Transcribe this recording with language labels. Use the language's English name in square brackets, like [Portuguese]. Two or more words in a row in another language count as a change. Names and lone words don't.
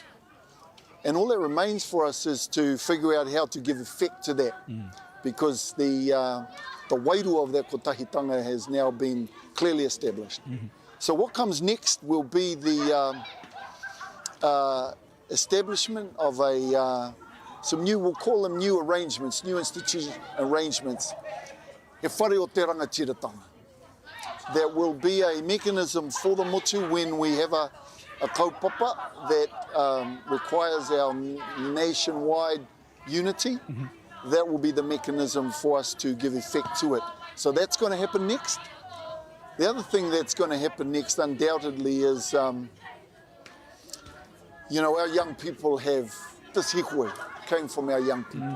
[English] And all that remains for us is to figure out how to give effect to that, because the wairua of that kotahitanga has now been clearly established. So what comes next will be the establishment of some new, we'll call them new arrangements, new institutional arrangements, [Māori] he whare o te rangatiratanga. [English] That will be a mechanism for the motu when we have a kaupapa that requires our nationwide unity. That will be the mechanism for us to give effect to it. So that's going to happen next. The other thing that's going to happen next, undoubtedly, is, you know, our young people have, this hīkoi came from our young people.